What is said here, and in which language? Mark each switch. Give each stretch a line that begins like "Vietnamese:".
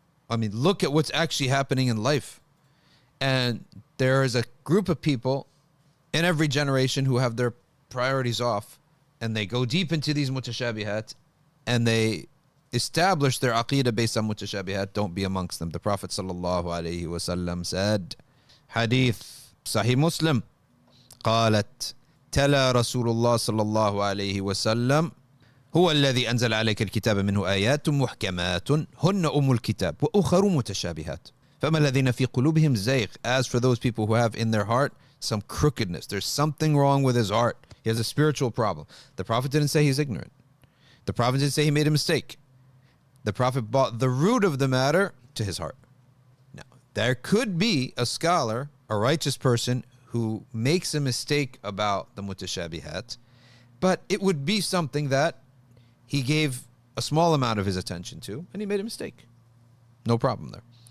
English: I mean, look at what's actually happening in life. And there is a group of people in every generation who have their priorities off, and they go deep into these mutashabihat, and they establish their aqeedah based on mutashabihat. Don't be amongst them. The Prophet sallallahu alaihi wasallam said, hadith Sahih Muslim,
Arabic: قالت تلا رسول الله صلى الله عليه وسلم هو الذي أنزل عليك الكتاب منه آيات محكمات هن أم الكتاب وأخر متشابهات فما الذين في قلوبهم زيغ.
English: As for those people who have in their heart some crookedness, there's something wrong with his heart. He has a spiritual problem. The Prophet didn't say he's ignorant. The Prophet didn't say he made a mistake. The Prophet brought the root of the matter to his heart. Now, there could be a scholar, a righteous person, who makes a mistake about the mutashabihat, but it would be something that he gave a small amount of his attention to, and he made a mistake. No problem there.